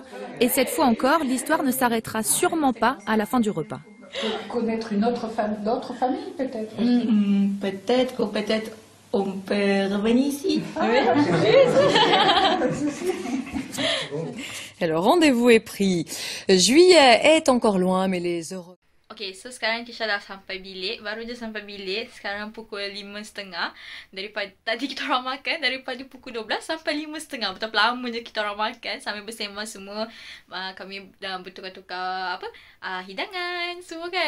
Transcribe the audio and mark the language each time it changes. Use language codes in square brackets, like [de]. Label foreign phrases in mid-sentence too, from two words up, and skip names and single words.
[fr] Et cette fois encore, l'histoire ne s'arrêtera sûrement pas à la fin du repas. Pour connaître d'autres familles peut-être. Peut-être, ou peut-être on peut revenir ici. Alors, rendez-vous est pris. Juillet est encore loin, mais les Européens... [en] Okay, so [ms] sekarang Kisha dah sampai bilik. Baru je sampai bilik. Sekarang pukul 5.30. Daripada tadi kita orang makan, daripada pukul 12 sampai 5.30. Betapa lama je kita orang makan. Sambil bersama semua. Kami dah bertukar-tukar hidangan semua kan.